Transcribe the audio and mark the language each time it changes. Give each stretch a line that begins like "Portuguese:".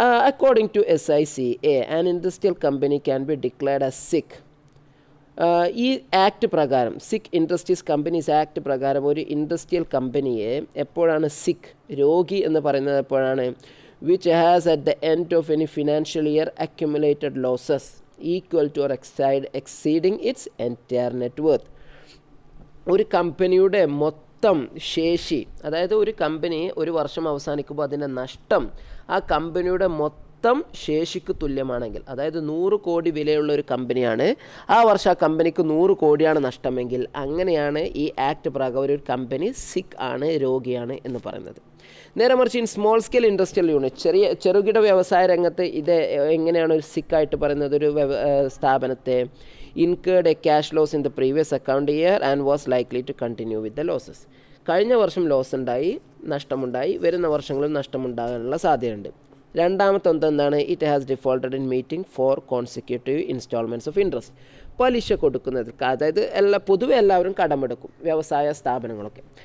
English: According to SICA, an industrial company can be declared as sick.
Malayalam: ഈ act പ്രകാരം, സിക്ക് ഇൻഡസ്ട്രീസ് കമ്പനീസ് ആക്ട് പ്രകാരം ഒരു ഇൻഡസ്ട്രിയൽ കമ്പനിയെ എപ്പോഴാണ് സിക്ക്, രോഗി എന്ന് പറയുന്നത് എപ്പോഴാണ്?
English: which has at the end of any financial year accumulated losses equal to or exceeding its entire net worth.
Malayalam: ഒരു കമ്പനിയുടെ മൊത്തം ശേഷി, അതായത് ഒരു കമ്പനി ഒരു വർഷം അവസാനിക്കുമ്പോൾ അതിൻ്റെ നഷ്ടം ആ കമ്പനിയുടെ മൊത്തം ശേഷിക്ക് തുല്യമാണെങ്കിൽ, അതായത് 100 കോടി വിലയുള്ള ഒരു കമ്പനിയാണ്, ആ വർഷം ആ കമ്പനിക്ക് 100 കോടിയാണ് നഷ്ടമെങ്കിൽ, അങ്ങനെയാണ് ഈ ആക്ട് പ്രകാരം ഒരു കമ്പനി സിക്ക് ആണ്, രോഗിയാണ് എന്ന് പറയുന്നത്. നേരെ മറിച്ച്
English: in small scale industrial unit,
Malayalam: ചെറുകിട വ്യവസായ രംഗത്ത് ഇത് എങ്ങനെയാണ് ഒരു സിക്കായിട്ട് പറയുന്നത്? ഒരു സ്ഥാപനത്തെ
English: incurred a cash loss in the previous account year and was likely to continue with the losses.
Malayalam: കഴിഞ്ഞ വർഷം ലോസ് ഉണ്ടായി, നഷ്ടമുണ്ടായി, വരുന്ന വർഷങ്ങളിൽ നഷ്ടമുണ്ടാകാനുള്ള സാധ്യതയുണ്ട്. രണ്ടാമത്തെ എന്താണ്?
English: It has defaulted in meeting 4 consecutive installments of interest.
Malayalam: പലിശ കൊടുക്കുന്നത്, അതായത് പൊതുവെ എല്ലാവരും കടമെടുക്കും, വ്യവസായ സ്ഥാപനങ്ങളൊക്കെ.